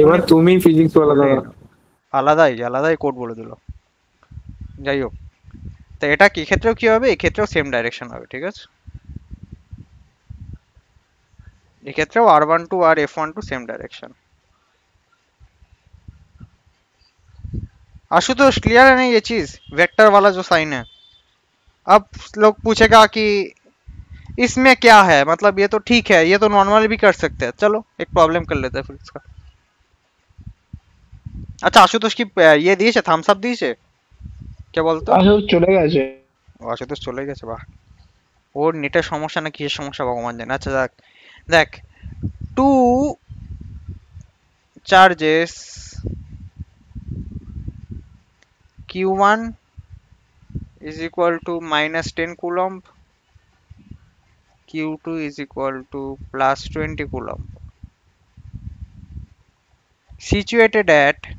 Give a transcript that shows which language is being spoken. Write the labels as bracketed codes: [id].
[bn] এবার তুমি ফিজিক্স ওয়ালা দাদা। আলাদাই কোড বলে দিল। যাই হোক, তো এটা কি ক্ষেত্রেও কি হবে? এই ক্ষেত্রেও সেম ডাইরেকশন হবে, ঠিক আছে? এই ক্ষেত্রেও r12 আর f12 same direction. [hi] Ashutosh clear है ना ये चीज? वेक्टर वाला जो साइन है, अब लोग पूछेगा कि इसमें क्या है, मतलब ये तो ठीक है, ये तो नॉर्मल भी कर सकते हैं। चलो एक प्रॉब्लम कर लेते हैं फिर इसका। अच्छा आशुतोष की ये दिए थम्स अप दिए क्या बोलते हो? आशुतोष चले গেছে। [bn] आशुतोष चले গেছে, বাহ। ওর নেটের সমস্যা না কিসের সমস্যা ভগবান জানে। আচ্ছা দেখ [en] two charges q1 is equal to minus 10 coulomb, q2 is equal to plus 20 coulomb, situated at